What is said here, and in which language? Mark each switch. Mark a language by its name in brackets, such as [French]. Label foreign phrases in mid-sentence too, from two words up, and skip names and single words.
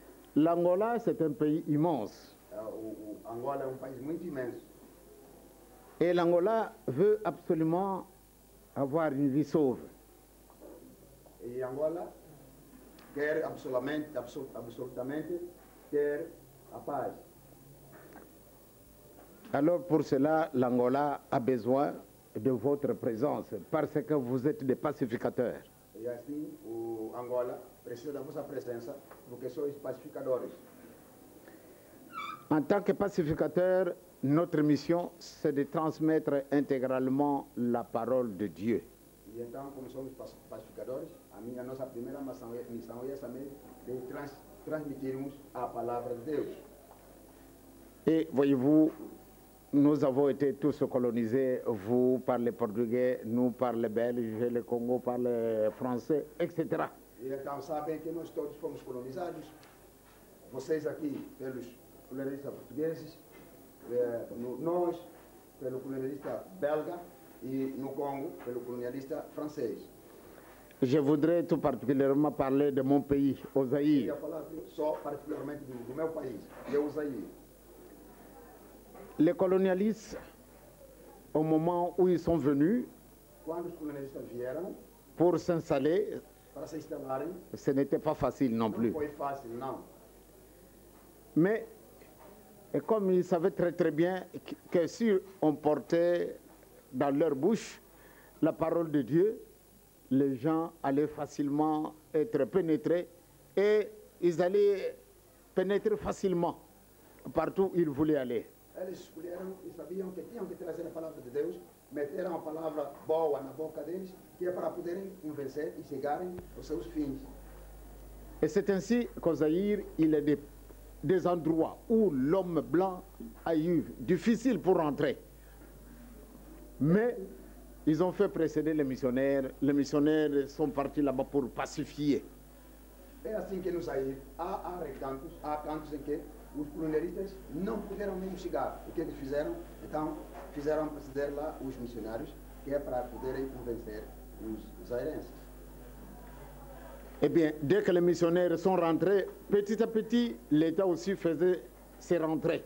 [French] L'Angola, c'est un pays immense. [Portuguese] O Angola é um país muito imenso. [French] Et l'Angola veut absolument avoir une vie sauve. [Portuguese] E Angola quer absolutamente ter a paz. [French] Alors pour cela, l'Angola a besoin de votre présence parce que vous êtes des pacificateurs. [Portuguese] E assim, o Angola precisa da vossa presença porque sois pacificadores. [French] En tant que pacificateur, notre mission, c'est de transmettre intégralement la parole de Dieu. [Portuguese] E então, como somos pacificadores, a nossa primeira missão é essa mesmo, de transmitirmos a palavra de Deus. [French] Et voyez-vous, nous avons été tous colonisés, vous parlez portugais, nous parlons belge, le Congo parle français, etc. [Portuguese] E então sabem que nós todos fomos colonizados, vocês aqui pelos colonialistas portugueses, nós pelo colonialista belga e no Congo pelo colonialista francês. [French] Je voudrais tout particulièrement parler de mon pays, au [Portuguese] Eu [French] Zaïre. [Portuguese] ia falar só particularmente do meu país, que é o Zaïre. [French] Les colonialistes, au moment où ils sont venus [Portuguese] Quando os colonialistas vieram [French] pour s'installer, [Portuguese] para se instalarem, [French] ce n'était pas facile non [Portuguese] não [French] plus. [Portuguese] foi fácil, não. [French] Mais et comme ils savaient très très bien que si on portait dans leur bouche la parole de Dieu, les gens allaient facilement être pénétrés et ils allaient pénétrer facilement partout où ils voulaient aller. [Portuguese] Eles escolheram e sabiam que tinham que trazer a palavra de Deus, meteram a palavra boa na boca deles, que é para poderem convencer e chegarem aos seus fins. [French] Et c'est ainsi qu'au Zaïre, il y a des endroits où l'homme blanc a eu difficile pour entrer. Mais ils ont fait précéder les missionnaires sont partis là-bas pour pacifier. [Portuguese] É assim que no Zaïre há recantos, há cantos em que os colonialistas não puderam nem chegar. O que eles fizeram? Então, fizeram preceder lá os missionários, que é para poderem convencer os zairenses. [French] Eh bien, dès que les missionnaires sont rentrés, petit à petit, l'État aussi faisait ses rentrées.